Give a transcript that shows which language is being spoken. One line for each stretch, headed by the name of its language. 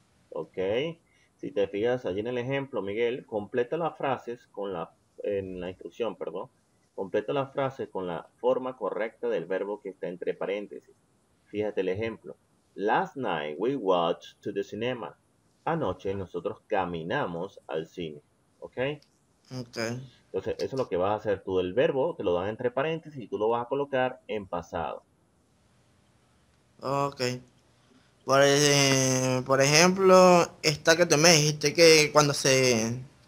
Spanish: Ok. Si te fijas allí en el ejemplo, Miguel, completa las frases en la instrucción, perdón. Completa las frases con la forma correcta del verbo que está entre paréntesis. Fíjate el ejemplo.
English: Last night we watched to the cinema.
Spanish: Anoche nosotros caminamos al cine. ¿Ok? Ok. Entonces, eso es lo que vas a hacer tú. El verbo te lo dan entre paréntesis y tú lo vas a colocar en pasado. Ok. Por ejemplo, esta que tú me dijiste que cuando se...